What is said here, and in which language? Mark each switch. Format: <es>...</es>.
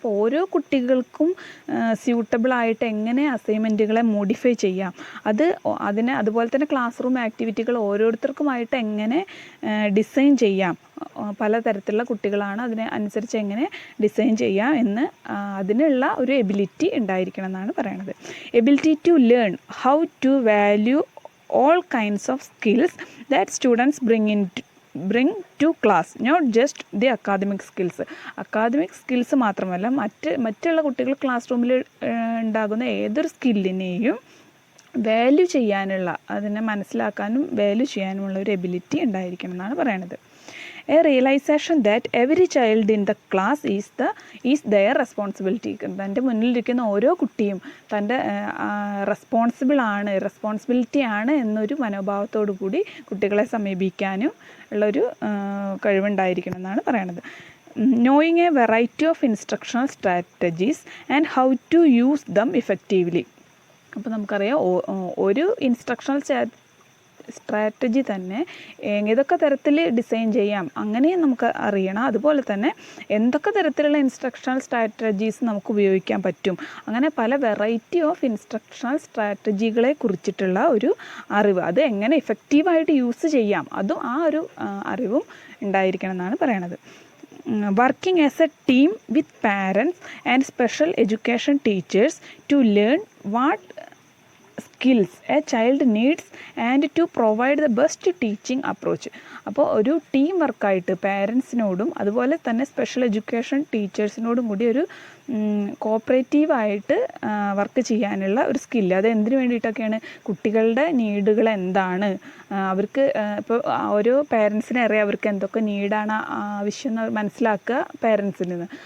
<ml>അപ്പോൾ ഓരോ കുട്ടികൾക്കും സ്യൂട്ടബിളായിട്ട് എങ്ങനെ അസൈൻമെൻറ്റുകളെ മോഡിഫൈ ചെയ്യാം, അതുപോലെ തന്നെ ക്ലാസ് റൂം ആക്ടിവിറ്റികൾ ഓരോരുത്തർക്കുമായിട്ട് എങ്ങനെ ഡിസൈൻ ചെയ്യാം, പലതരത്തിലുള്ള കുട്ടികളാണ് അതിനെ അനുസരിച്ച് എങ്ങനെ ഡിസൈൻ ചെയ്യാം എന്ന് അതിനുള്ള ഒരു എബിലിറ്റി ഉണ്ടായിരിക്കണം എന്നാണ് പറയുന്നത്.</ml> <en>Ability to learn how to value all kinds of skills that students bring to class, not just the academic skills.</en> <ml>Academic skills മാത്രമല്ല മറ്റുള്ള കുട്ടികൾ ക്ലാസ് റൂമിൽ ഉണ്ടാകുന്ന ഏതൊരു സ്കില്ലിനെയും വാല്യൂ ചെയ്യാനുള്ള, അതിനെ മനസ്സിലാക്കാനും വാല്യൂ ചെയ്യാനുമുള്ള ഒരു എബിലിറ്റി ഉണ്ടായിരിക്കണം എന്നാണ് പറയുന്നത്.</ml> <en>A realization that every child in the class is their responsibility.</en> <ml>തൻ്റെ മുന്നിലിരിക്കുന്ന ഓരോ കുട്ടിയും തൻ്റെ റെസ്പോൺസിബിലിറ്റി ആണ് എന്നൊരു മനോഭാവത്തോടു കൂടി കുട്ടികളെ സമീപിക്കാനും ഉള്ളൊരു കഴിവുണ്ടായിരിക്കണം എന്നാണ് പറയുന്നത്.</ml> <en>Knowing a variety of instructional strategies and how to use them effectively.</en> <ml>അപ്പോൾ നമുക്കറിയാം ഒരു ഇൻസ്ട്രക്ഷണൽ സ്ട്രാറ്റജി തന്നെ ഏതൊക്കെ തരത്തിൽ ഡിസൈൻ ചെയ്യാം അങ്ങനെയും നമുക്ക് അറിയണം. അതുപോലെ തന്നെ എന്തൊക്കെ തരത്തിലുള്ള ഇൻസ്ട്രക്ഷണൽ സ്ട്രാറ്റജീസ് നമുക്ക് ഉപയോഗിക്കാൻ പറ്റും, അങ്ങനെ പല വെറൈറ്റി ഓഫ് ഇൻസ്ട്രക്ഷണൽ സ്ട്രാറ്റജികളെ കുറിച്ചിട്ടുള്ള ഒരു അറിവ്, അത് എങ്ങനെ ഇഫക്റ്റീവായിട്ട് യൂസ് ചെയ്യാം അതും ആ ഒരു അറിവും ഉണ്ടായിരിക്കണം എന്നാണ് പറയണത്.</ml> <en>Working as a team with parents and special education teachers to learn what skills a child needs and to provide the best teaching approach.</en> <ml>അപ്പോൾ ഒരു ടീം വർക്കായിട്ട് പാരൻസിനോടും അതുപോലെ തന്നെ സ്പെഷ്യൽ എഡ്യൂക്കേഷൻ ടീച്ചേഴ്സിനോടും കൂടി ഒരു കോപ്പറേറ്റീവായിട്ട് വർക്ക് ചെയ്യാനുള്ള ഒരു സ്കില്ല്, അത് എന്തിനു വേണ്ടിയിട്ടൊക്കെയാണ്, കുട്ടികളുടെ നീഡുകൾ എന്താണ്, അവർക്ക് ഇപ്പോൾ ഓരോ പാരൻസിനെ അറിയാം അവർക്ക് എന്തൊക്കെ നീഡാണ് ആവശ്യം എന്ന് മനസ്സിലാക്കുക പാരൻസിൽ നിന്ന്.</ml>